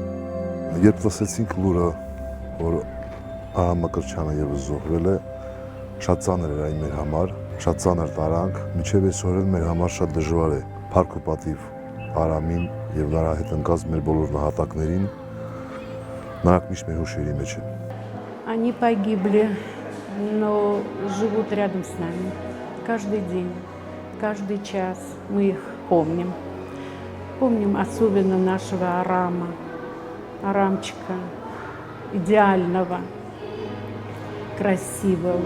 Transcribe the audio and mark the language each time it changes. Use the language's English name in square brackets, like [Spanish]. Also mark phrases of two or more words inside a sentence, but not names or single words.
[Armenian] Երբ լսեցինք լուրը, որ Արամ Մկրտչյանը ևս զոհվել է, շատ ծանր էր այն մեր համար, շատ ծանր տարանք, մինչև այսօր էլ մեր համար շատ դժվար է փառք ու պատիվ Արամին եւ նրա հետ ընկած մեր բոլոր նահատակներին, նրանք միշտ մեր հուշերի մեջ են։ [Russian] Они погибли, но живут рядом с нами. Каждый день, каждый час мы их помним. Помним особенно нашего Арама, Арамчика, идеального, красивого,